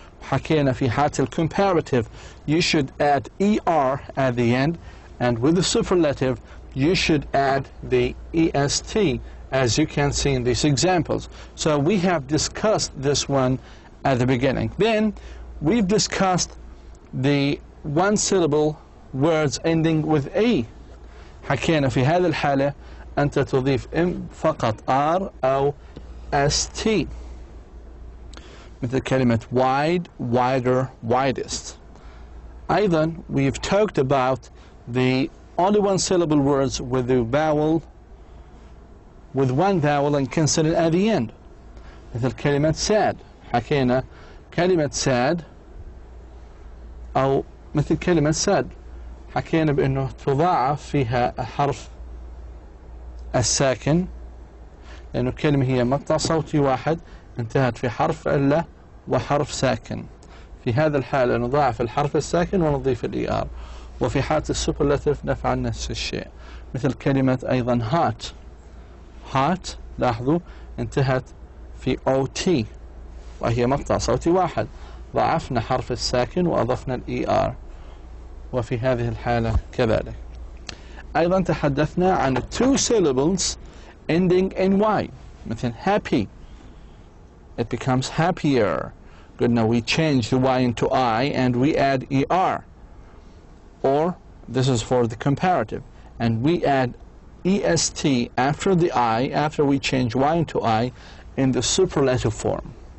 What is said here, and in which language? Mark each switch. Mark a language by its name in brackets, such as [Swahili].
[Arabic] حكينا في حالة [English] الcomparative, you should add er at the end, and with the superlative, you should add the est, as you can see in these examples. So we have discussed this one at the beginning. Then we've discussed the one-syllable words ending with a. [Arabic] حكينا في هذه الحالة أنت تضيف فقط r أو st، مثل كلمة wide, wider, widest. أيضا [English] we've talked about the only one-syllable words with the vowel, with one vowel and consonant at the end، [Arabic] مثل كلمة [English] sad. [Arabic] حكينا كلمة sad أو مثل كلمة sad حكينا بأنه تضاعف فيها الحرف الساكن، لأنه الكلمة هي مقطع صوتي واحد انتهت في حرف إلا وحرف ساكن. في هذا الحالة نضاعف الحرف الساكن ونضيف الإي آر. وفي حالة السوبرلاتيف نفعل نفس الشيء، مثل كلمة أيضا hot لاحظوا انتهت في OT وهي مقطع صوتي واحد، ضاعفنا حرف الساكن وأضفنا الإي آر، وفي هذه الحالة كذلك. أيضا تحدثنا عن [English] two syllables ending in Y، [Arabic] مثل [English] happy، it becomes happier. Good, now we change the Y into I and we add ER. Or, this is for the comparative, and we add EST after the I, after we change Y into I, in the superlative form.